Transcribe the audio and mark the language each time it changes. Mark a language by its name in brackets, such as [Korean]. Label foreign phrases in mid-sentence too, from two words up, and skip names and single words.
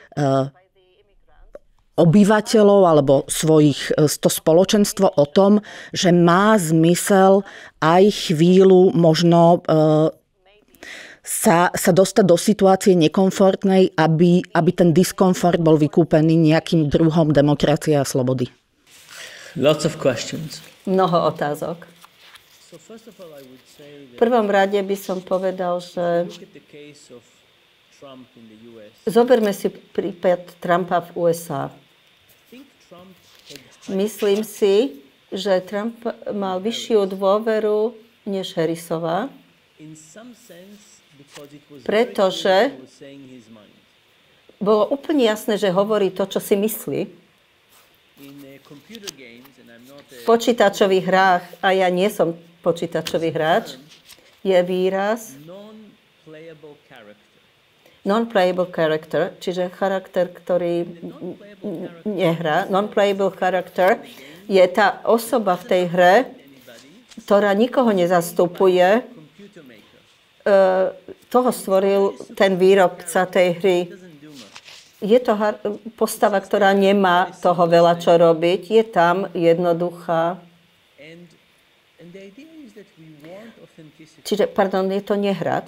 [Slovak] obyvateľov alebo to spoločenstvo o tom, že má zmysel aj chvíľu možno sa dostať do situácie nekomfortnej, aby ten diskomfort bol vykúpený nejakým druhom demokracie a slobody. [English] Lots of questions. [Slovak] Mnoho otázok. V prvom rade by som povedal, že zoberme si prípad Trumpa v USA. Myslím si, že Trump mal vyššiu dôveru než Harrisová, pretože bolo úplne jasné, že hovorí to, čo si myslí. V počítačových hrách, a ja nie som počítačový hráč, je výraz [English] non-playable character, [Slovak] čiže charakter, ktorý nehrá. [English] Non-playable character [Slovak] je tá osoba v tej hre, ktorá nikoho nezastupuje. Toho stvoril ten výrobca tej hry. Je to postava, ktorá nemá toho veľa čo robiť. Je tam jednoduchá. Čiže, je to nehráč.